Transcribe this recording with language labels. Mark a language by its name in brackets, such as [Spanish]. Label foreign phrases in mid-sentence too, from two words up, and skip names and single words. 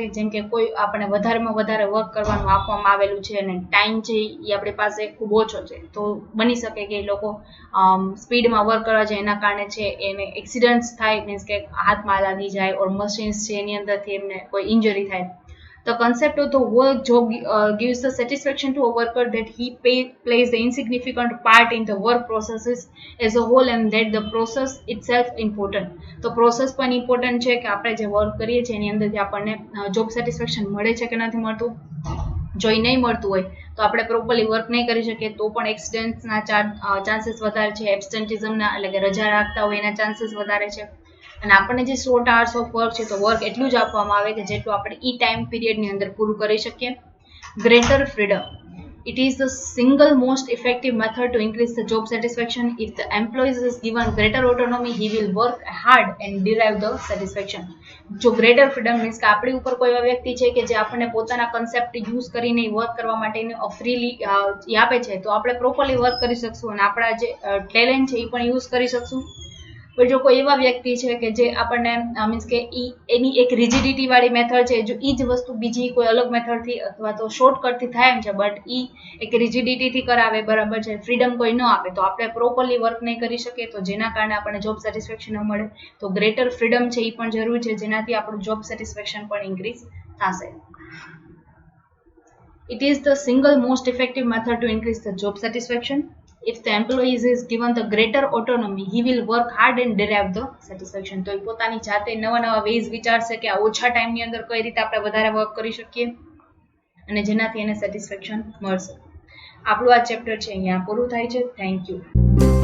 [Gujarati] જેમ કે કોઈ આપણે વધારેમાં વધારે વર્ક કરવાનું આપવામાં આવેલું છે અને ટાઈમ છે એ આપણી પાસે ખૂબ ઓછો છે, તો બની શકે કે એ લોકો સ્પીડમાં વર્ક કરવા જાય એના કારણે છે એને એક્સિડન્ટ્સ થાય, મીન્સ કે હાથમાં લાગી જાય ઓર મશીન્સ છે એની અંદરથી એમને કોઈ ઇન્જરી થાય. [English] The concept of the work job gives the satisfaction to a worker that he plays the insignificant part in the work processes as a whole and that the process itself important. [Gujarati] તો પ્રોસેસ પણ ઇમ્પોર્ટન્ટ છે કે આપણે જે વર્ક કરીએ છીએ એની અંદરથી આપણને [English] job satisfaction [Gujarati] મળે છે કે નથી મળતું. જો એ નહીં મળતું હોય તો આપણે [English] properly work [Gujarati] નહીં કરી શકીએ તો પણ એક્સિડન્ટ્સના ચાન્સીસ વધારે છે, એબ્સેન્ટિઝમના એટલે કે રજા રાખતા હોય એના ચાન્સીસ વધારે છે. અને આપણને જે 16 [English] hours of work [Gujarati] છે તો વર્ક એટલું જ આપવામાં આવે કે જેટલું આપણે ઈ ટાઈમ પીરિયડની અંદર પૂરું કરી શકીએ. [English] greater freedom. It is the single most effective method to increase the job satisfaction. If the employee is given greater autonomy, he will work hard and derive the satisfaction. [Gujarati] જો [English] greater freedom [Gujarati] મીન્સ કે આપણી ઉપર કોઈ એવા વ્યક્તિ છે કે જે આપણને પોતાના [English] concept use [Gujarati] કરીને વર્ક કરવા માટે ફ્રીલી આપે છે તો આપણે [English] properly work [Gujarati] કરી શકશું અને આપણા જે ટેલેન્ટ છે એ પણ યુઝ કરી શકશું. પણ જો કોઈ એવા વ્યક્તિ છે કે જે આપણને મીન્સ કે એની એક રિજિડિટી વાળી મેથડ છે, જો એ જ વસ્તુ બીજી કોઈ અલગ મેથડથી અથવા તો શોર્ટકટથી થાય એમ છે બટ એ એક રિજિડિટીથી કરાવે, બરાબર છે, ફ્રીડમ કોઈ ન આપે તો આપણે [English] properly work [Gujarati] નહીં કરી શકીએ, તો જેના કારણે આપણને [English] job satisfaction [Gujarati] ન મળે. તો [English] greater freedom [Gujarati] છે એ પણ જરૂરી છે જેનાથી આપણું [English] job satisfaction [Gujarati] પણ ઇન્ક્રીઝ થશે. [English] It is the single most effective method to increase the job satisfaction. If the employee is given the greater autonomy, he will work hard and derive the satisfaction. [Gujarati] તો એ પોતાની જાતે નવા વેઝ વિચારશે કે આ ઓછા ટાઈમની અંદર કઈ રીતે આપણે વધારે વર્ક કરી શકીએ અને જેનાથી એને સેટિસ્ફેક્શન મળશે. આપણું આ ચેપ્ટર છે અહીંયા પૂરું થાય છે. [English] thank you.